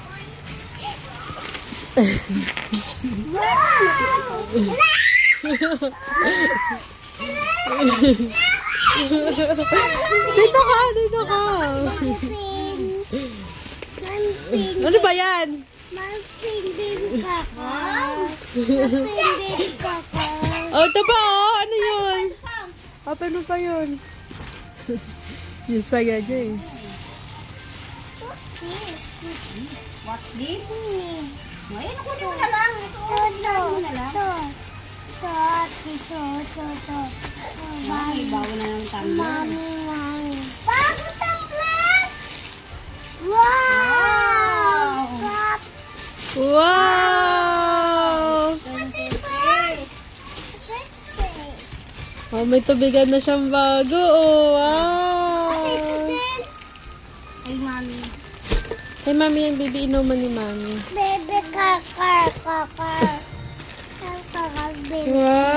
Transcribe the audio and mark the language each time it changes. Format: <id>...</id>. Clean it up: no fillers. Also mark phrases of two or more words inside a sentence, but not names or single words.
<tl>Dito ka, dito ka. Ano ba yan? Oh, ito ba oh? Ano yun? Open mo pa yun. Yung saga niya eh.</tl> <en>What's this?</en> <tl>Ngayon, kunin mo na lang. Ito, mo na lang. Ay, bago na ng tumbler. Bago tumbler! Wow! Wow! Oh, may tubigan na siyang bago. Oh, wow! Ay, mami. Hey, mami, yung baby inuman ni mami. Baby kakar, kakar. Kakar, baby. Wow!</tl>